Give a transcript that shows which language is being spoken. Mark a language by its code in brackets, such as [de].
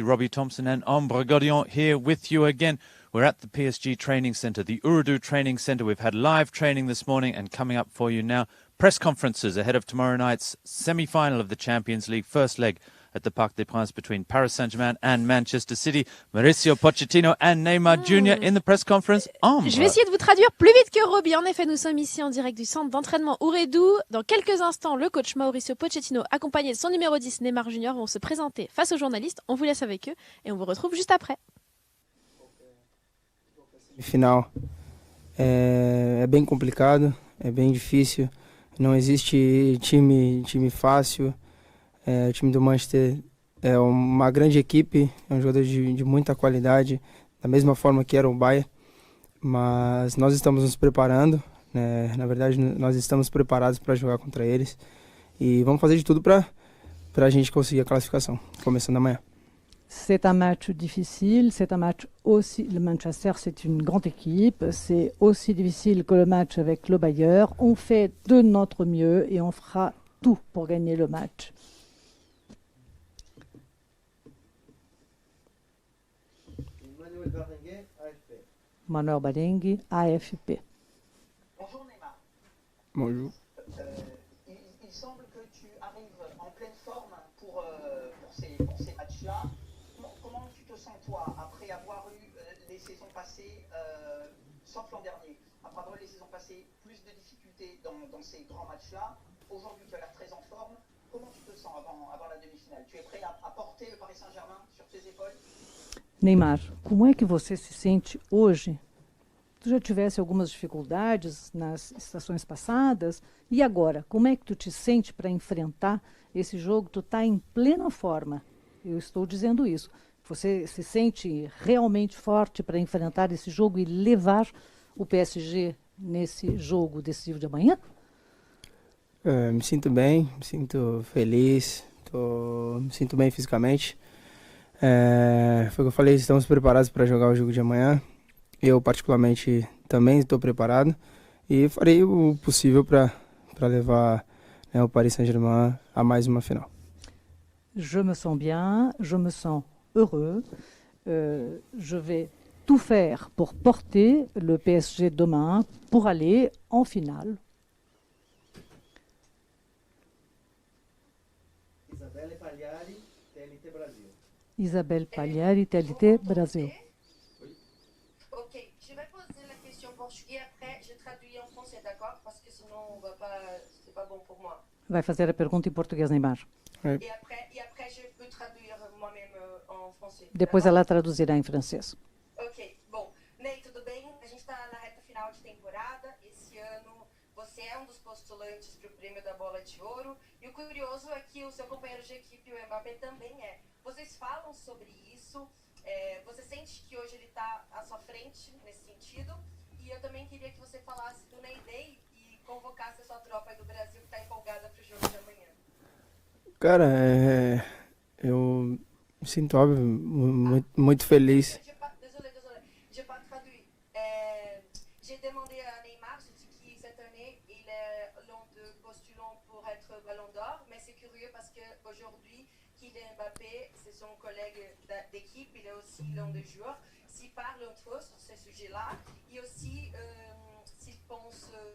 [en] Robbie Thompson and Ambre Godion here with you again. We're at the PSG Training Centre, the Urdu Training Centre. We've had live training this morning and coming up for you now, press conferences ahead of tomorrow night's semi-final of the Champions League, first leg at the Parc des Princes between Paris Saint Germain and Manchester City. Mauricio Pochettino and Neymar Jr. in the press conference. Ambre. [fr] Je vais essayer de vous traduire plus vite que Robbie. En effet, nous sommes ici en direct du centre d'entraînement Ouredou. Dans quelques instants, le coach Mauricio Pochettino, accompagné de son numéro 10, Neymar Jr, vont se présenter face aux journalistes. On vous laisse avec eux et on vous retrouve juste après. [pt] Final é bem complicado, é bem difícil. Não existe time fácil. O time do Manchester é uma grande equipe, é um jogador de muita qualidade, da mesma forma que era o Bayern, mas nós estamos nos preparando, né? Na verdade nós estamos preparados para jogar contra eles e vamos fazer de tudo para a gente conseguir a classificação, começando amanhã. [fr] C'est un match difficile, c'est un match aussi, le Manchester c'est une grande équipe, c'est aussi difficile que le match avec le Bayern. On fait de notre mieux et on fera tout pour gagner le match. Manuel Barengue, AFP. Bonjour Neymar. Bonjour. Il semble que tu arrives en pleine forme pour ces matchs-là. Comment tu te sens toi après avoir eu les saisons passées, sauf l'an dernier, après avoir eu les saisons passées plus de difficultés dans ces grands matchs-là? Aujourd'hui tu as l'air très en forme. Comment tu te sens avant la demi-finale? Tu es prêt à porter le Paris Saint Germain sur tes épaules? [pt] Neymar, como é que você se sente hoje? Tu já tivesse algumas dificuldades nas estações passadas, e agora? Como é que tu te sente para enfrentar esse jogo? Tu está em plena forma, eu estou dizendo isso. Você se sente realmente forte para enfrentar esse jogo e levar o PSG nesse jogo decisivo de amanhã? Me sinto bem, me sinto feliz, me sinto bem fisicamente. Foi o que eu falei, estamos preparados para jogar o jogo de amanhã. Eu particularmente também estou preparado e farei o possível para levar, né, o Paris Saint Germain a mais uma final. [fr] Je me sens bien, je me sens heureux. Je vais tout faire pour porter le PSG demain pour aller en finale. Isabelle Pagliari, TLT Brasil. Ok, je vais poser la question en portugais, après je traduis en français, d'accord? Parce que sinon on va pas, c'est pas bon pour moi. [pt] Vai fazer a pergunta em português, Neymar. [fr] Et après je peux traduire moi-même en français. [pt] Depois ela traduzirá em francês. Ok, bom. Ney, tudo bem? A gente está na reta final de temporada. Esse ano você é um dos postulantes para o prêmio da Bola de Ouro. E o curioso é que o seu companheiro de equipe, o Mbappé, também é. Vocês falam sobre isso? Você sente que hoje ele está à sua frente nesse sentido? E eu também queria que você falasse do Ney Day e convocasse a sua tropa aí do Brasil que está empolgada para o jogo de amanhã. Cara, eu me sinto, óbvio, muito feliz. [fr] Désolé, j'ai pas traduit. J'ai demandé à Neymar, j'ai dit que cette année, il est l'un de postulants pour être Ballon d'Or, mais c'est curieux parce qu'aujourd'hui, Kylian Mbappé, c'est son collègue d'équipe, il est aussi l'un des joueurs. S'ils parlent entre eux sur ce sujet-là, et aussi s'ils pensent...